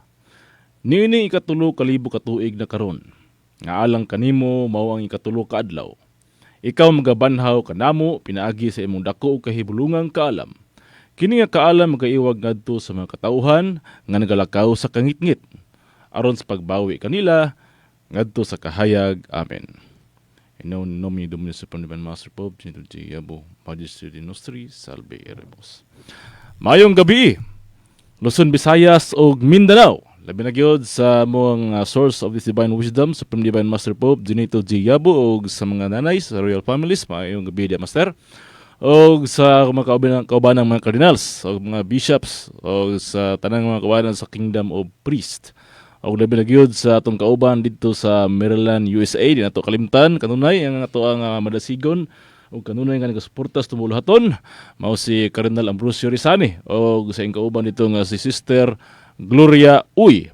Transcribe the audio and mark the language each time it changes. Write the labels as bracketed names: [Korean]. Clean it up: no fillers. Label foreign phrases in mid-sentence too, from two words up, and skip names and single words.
[Cebuano] Niini ikatulo kalibo ka tuig na karon, nga alang kanimo mao ang ikatulo ka adlaw. Ikaw magabanhaw kanamo pinaagi sa imong dako ug kahibulungang kaalam. Kini nga kaalam magaiwag ngadto sa mga katawhan nga nagalakaw sa kangitngit, aron sa pagbawi kanila ngadto sa kahayag. [Latin] Amen. In nomine Domini Supreme Divine Master Pope Gento Giabo Magister Nostri Salve Erebus. [Cebuano] Mayong gabi, Luzon, Visayas ug Mindanao. Labi na gyud sa mga [English] source of this divine wisdom, [Cebuano] Supreme Divine Master Pope Gento Giabo ug sa mga nanay sa [English] royal families. [Cebuano] Mayong gabi dia Master. O sa mga kaubanan ng mga cardinals, o mga bishops, o sa tanang mga kaubanan sa Kingdom of Priest. O labi na gyud sa atong kauban dito sa Maryland, USA, di nato kalimtan kanunay ang ato ang madasigon o kanunay nga nagasuporta sa tumuluhaton, mao si Cardinal Ambrosio Rizani o sa ing kauban dito nga si Sister Gloria Uy.